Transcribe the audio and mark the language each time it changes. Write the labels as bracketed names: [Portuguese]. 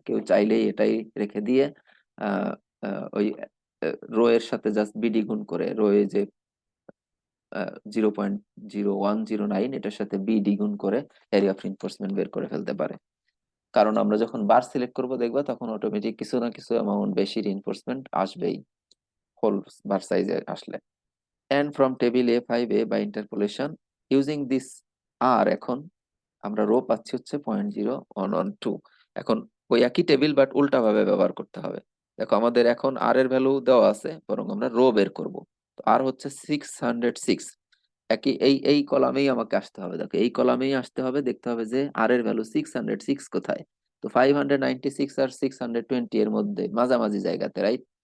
[Bangla] কেউ চাইলেই এটাই রেখে দিয়ে আহ, ওই রো এর সাথে জাস্ট বিডি গুণ করে, রো এ যে 0.0109, এটার সাথে বিডি গুণ করে এরিয়া অফ রিইনফোর্সমেন্ট বের করে ফেলতে পারে। কারণ আমরা যখন বার সিলেক্ট করব দেখবা, তখন অটোমেটিক কিছু না কিছু অ্যামাউন্ট বেশি রিইনফোর্সমেন্ট আসবেই হোল বার সাইজে আসলে। [English] And from table A5A by interpolation using this R, [Bangla] এখন আমরা রো পাচ্ছি হচ্ছে 0.0112। এখন ওই একই টেবিল বাট উল্টা ভাবে ব্যবহার করতে হবে। দেখো আমাদের এখন আর এর ভ্যালু দেওয়া আছে, বরং আমরা রো বের করব। তো আর হচ্ছে 606, একই এই কলামেই আমাকে আসতে হবে। দেখো এই কলামেই আসতে হবে, দেখতে হবে যে আর এর ভ্যালু 606 কোথায়। তো 596 আর 620 এর মধ্যে মাঝামাঝি জায়গাতে, রাইট?